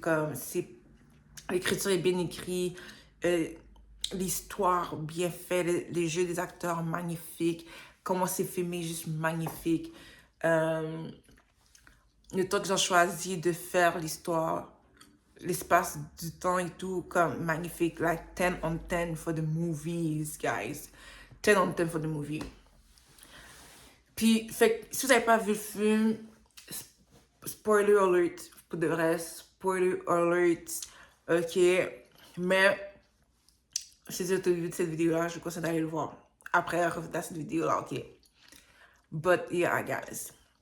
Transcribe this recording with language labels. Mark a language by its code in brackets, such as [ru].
[fr] Comme, l'écriture est bien écrite, l'histoire bien faite, les jeux des acteurs magnifiques, comment c'est filmé, juste magnifique. Le temps qu'ils ont choisi de faire l'histoire, l'espace du temps et tout, comme magnifique. [en] Like 10 on 10 for the movies, guys. 10 on 10 for the movie. [fr] Puis, fait, si vous n'avez pas vu le film, spoiler alert, pour de vrai, spoiler alert, ok. Mais, si vous êtes au début de cette vidéo-là, je vous conseille d'aller le voir. Après, revenez à cette vidéo-là, ok. [en] But, yeah, guys.